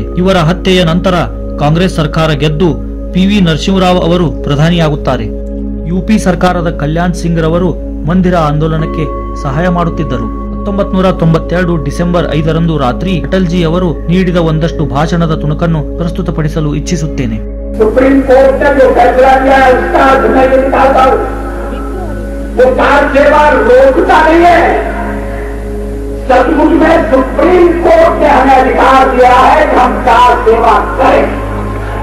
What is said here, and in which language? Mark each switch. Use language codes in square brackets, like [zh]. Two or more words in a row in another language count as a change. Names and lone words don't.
[kn] ಇವರ ಹತ್ಯೆಯ ನಂತರ ಕಾಂಗ್ರೆಸ್ ಸರ್ಕಾರ ಗೆದ್ದು PV ನರಸಿಂಹರಾವ್ ಅವರು ಪ್ರಧಾನಿಯಾಗುತ್ತಾರೆ. UP ಸರ್ಕಾರದ ಕಲ್ಯಾಣ್ ಸಿಂಗ್ ರವರು ಮಂದಿರ ಆಂದೋಲನಕ್ಕೆ ಸಹಾಯ ಮಾಡುತ್ತಿದ್ದರು. 1992 ಡಿಸೆಂಬರ್ 5ರಂದು ರಾತ್ರಿ ಅಟಲ್ಜಿ ಅವರು ನೀಡಿದ ಒಂದಷ್ಟು ಭಾಷಣದ ತುಣುಕನ್ನು ಪ್ರಸ್ತುತಪಡಿಸಲು ಇಚ್ಛಿಸುತ್ತೇನೆ. [hi] सुप्रीम कोर्ट ने जो फैसला किया है उसका मैं ये चाहता हूं, वो कार सेवा रोकता नहीं है। सचमुच में सुप्रीम कोर्ट ने हमें अधिकार दिया है कि हम कार सेवा करें।